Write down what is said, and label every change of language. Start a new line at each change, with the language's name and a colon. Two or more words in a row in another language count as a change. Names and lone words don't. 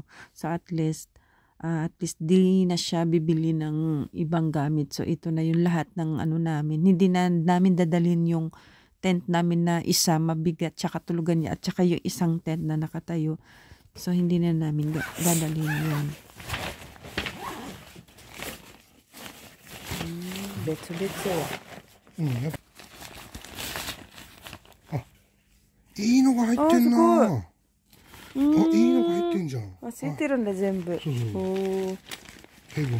Filipino: So at least di na siya bibili ng ibang gamit. So ito na yung lahat ng namin. Hindi na namin dadalhin yung tent namin na isa mabigat tsaka tulugan niya at tsaka yung isang tent na nakatayo. So hindi na namin dadalhin yun.
Japanese: Betsu-betsu. いいのが入ってんな。あ、いいのが入ってんじゃん。あ、ついてるんだ全部。そうそう。ペグも。